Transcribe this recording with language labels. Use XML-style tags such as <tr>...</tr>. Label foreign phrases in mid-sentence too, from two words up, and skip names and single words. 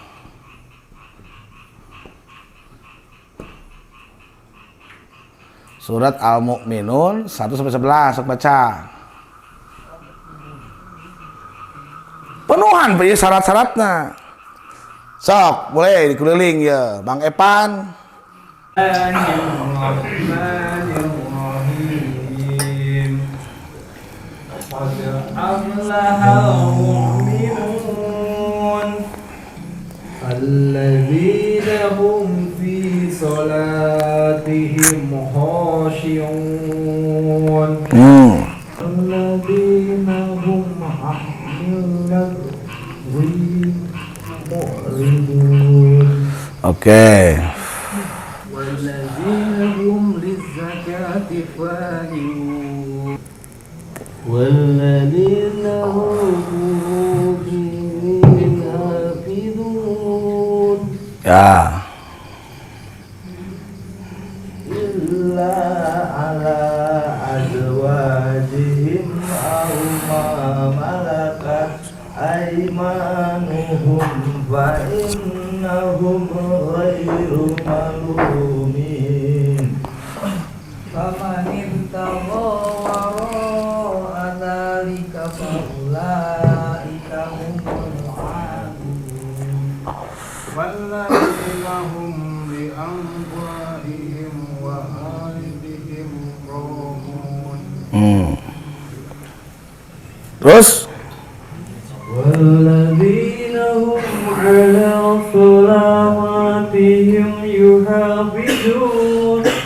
<su>Surat Al-Mu'minun 1-11 sok baca.</su> <id>Penuhan beri syarat-syaratnya. Sok, boleh dikeliling ya, Bang Epan.</id> <ar>Bismillahirrahmanirrahim. قد أفلح المؤمنون الذين هم في صلاتهم خاشعون. الذين هم عن اللغو معرضون.</ar> <id>Oke.</id> <ar>والذين هم للزكاة فاعلون. والذين هم فروجهم حافظون.</ar> <id>Ya.</id> <ar>إلا على أزواجهم أو ما ملكت أيمانهم فإنهم غير ملومين. فمن ابتغى وراء ذلك فأولئك هم العادون. والذين هم بأموالهم وأهلهم راعون.</ar> <id>Terus</id> <ar>والذين هم على صلواتهم يحافظون.</ar>